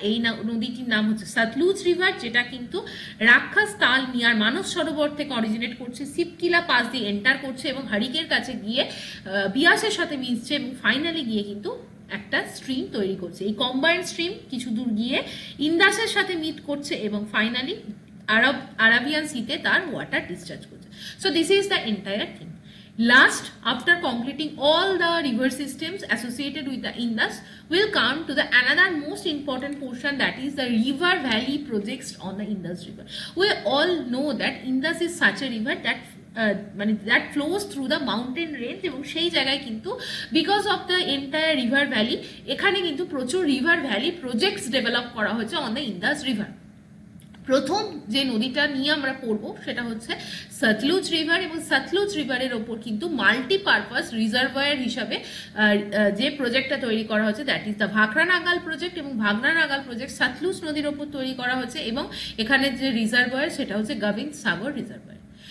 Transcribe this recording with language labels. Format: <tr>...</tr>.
<bn>এই নদীটির নাম হচ্ছে সতলুজ রিভার, যেটা কিন্তু রাক্ষস তাল নিয়ার মানস সরোবর থেকে অরিজিনেট করছে, শিপকিলা পাস দিয়ে এন্টার করছে এবং হারিকের কাছে গিয়ে বিয়াসের সাথে মিশছে এবং ফাইনালি গিয়ে কিন্তু একটা স্ট্রিম তৈরি করছে। এই কম্বাইন্ড স্ট্রিম কিছু দূর গিয়ে ইন্দাসের সাথে মিট করছে এবং ফাইনালি আরাবিয়ান সিতে তার ওয়াটার ডিসচার্জ করছে।</bn> <en>So this is the entire thing. Last, after completing all the river systems associated with the Indus, we'll come to the another most important portion, that is the river valley projects on the Indus River. We all know that Indus is such a river that</en> <bn>মানে</bn> <en>that flows through the mountain range,</en> <bn>এবং সেই জায়গায় কিন্তু</bn> <en>because of the entire river valley</en> <bn>এখানে কিন্তু প্রচুর</bn> <en>river valley projects develop</en> <bn>করা হয়েছে</bn> <en>On the Indus river.</en> <bn>প্রথম যে নদীটা নিয়ে আমরা পড়বো সেটা হচ্ছে সতলুজ রিভার, এবং সতলুজ রিভারের ওপর কিন্তু মাল্টিপারপাস রিজার্ভয়ার হিসাবে যে প্রজেক্টটা তৈরি করা হচ্ছে দ্যাট ইজ দ্য ভাখরা নাগাল প্রজেক্ট, এবং ভাখরা নাগাল প্রজেক্ট সতলুজ নদীর ওপর তৈরি করা হচ্ছে, এবং এখানে যে রিজার্ভয়ার সেটা হচ্ছে গোবিন্দ সাগর রিজার্ভয়ার।</bn>